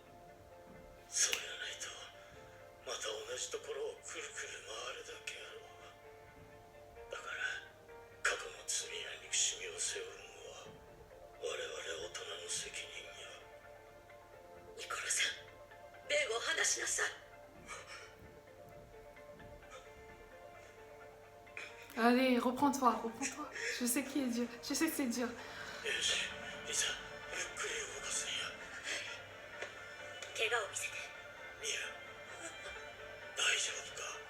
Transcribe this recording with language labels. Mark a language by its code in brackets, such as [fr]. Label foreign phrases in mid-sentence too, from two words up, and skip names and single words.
[ja] そうやないとまた同じところをくるくる回るだけやろう。だから過去の罪や憎しみを背負うのは我々大人の責任や。ニコロさん、ベイを話しなさい。 [fr] Allez, reprends-toi, reprends-toi. Je sais qui est dur, je sais que c'est dur. [ja] よし、リサ、ゆっくり動かすんや。怪我を見せて。ミア、大丈夫か？